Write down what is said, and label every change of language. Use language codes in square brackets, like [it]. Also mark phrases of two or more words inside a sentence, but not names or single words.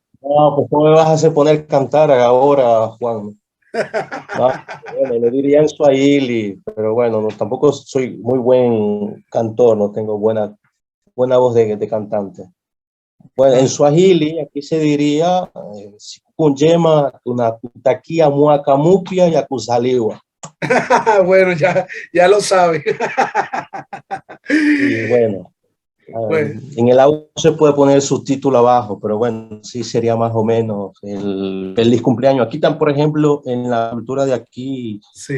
[es] no, pues ¿cómo me vas a hacer poner cantar ahora, Juan? No, bueno, le diría en Swahili, pero bueno, no, tampoco soy muy buen cantor, no tengo buena voz de cantante. Bueno, en Swahili aquí se diría [sw] Sikukuu njema tunakutakia mwaka mpya ya kuzaliwa. [es] Bueno, ya lo sabe. Y bueno, Bueno, en el audio se puede poner el subtítulo abajo, pero bueno, sí sería más o menos el feliz cumpleaños. Aquí están, por ejemplo, en la cultura de aquí no